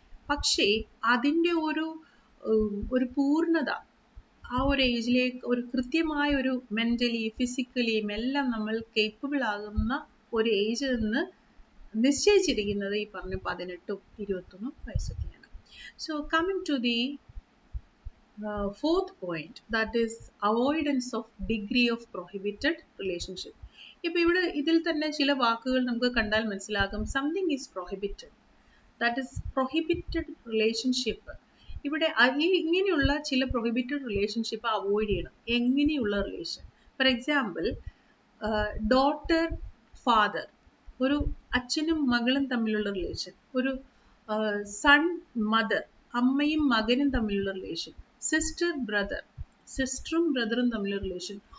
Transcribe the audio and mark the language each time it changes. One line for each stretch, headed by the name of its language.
Malayalam: പക്ഷേ അതിൻ്റെ ഒരു പൂർണ്ണത ആ ഒരു ഏജിലേക്ക്, ഒരു കൃത്യമായ ഒരു മെന്റലി, ഫിസിക്കലിയും എല്ലാം നമ്മൾ കേപ്പബിൾ ആകുന്ന ഒരു ഏജ് എന്ന് നിശ്ചയിച്ചിരിക്കുന്നത് ഈ പറഞ്ഞ 18ഉം 21 വയസ്സൊക്കെയാണ്.
English: So coming to the fourth point, that is avoidance of degree of prohibited relationship.
Malayalam: ഇപ്പൊ ഇവിടെ ഇതിൽ തന്നെ ചില വാക്കുകൾ നമുക്ക് കണ്ടാൽ മനസ്സിലാകും.
English: Something is prohibited, that is prohibited relationship.
Malayalam: ഇവിടെ ഇങ്ങനെയുള്ള ചില പ്രൊഹിബിറ്റഡ് റിലേഷൻഷിപ്പ് അവോയ്ഡ് ചെയ്യണം. എങ്ങനെയുള്ള relation?
English: for example,
Malayalam: daughter father, ഒരു അച്ഛനും മകളും തമ്മിലുള്ള റിലേഷൻ, ഒരു സൺ മദർ, അമ്മയും മകനും തമ്മിലുള്ള റിലേഷൻ, സിസ്റ്റർ ബ്രദർ, സിസ്റ്ററും ബ്രദറും തമ്മിലുള്ള റിലേഷൻ.